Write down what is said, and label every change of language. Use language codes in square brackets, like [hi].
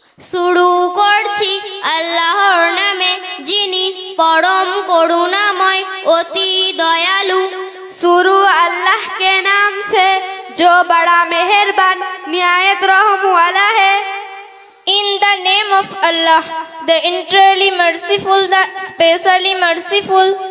[bn] শুরু করছি আল্লাহর নামে, যিনি পরম করুণাময় অতি দয়ালু। [hi] शुरू अल्लाह के नाम से जो बड़ा मेहरबान निहायत रहम वाला है। [en] In the name of Allah, the entirely merciful, the specially merciful.